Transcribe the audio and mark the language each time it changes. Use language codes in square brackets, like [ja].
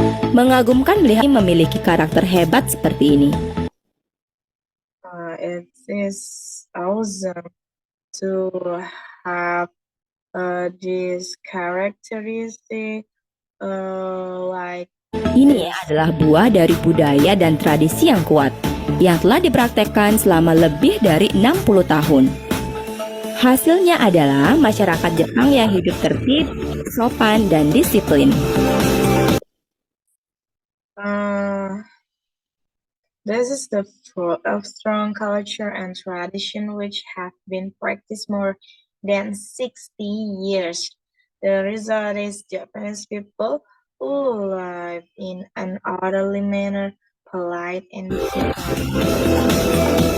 [id] Mengagumkan melihat memiliki karakter hebat seperti ini. [en] It is awesome to have this characteristic like. [id] Ini adalah buah dari budaya dan tradisi yang kuat, yang telah dipraktekkan selama lebih dari 60 tahun. Hasilnya adalah masyarakat Jepang yang hidup tertib, sopan, dan disiplin. [en] This is the fruit of strong culture and tradition which have been practiced more than 60 years. The result is Japanese people who live in an orderly manner, polite and kind.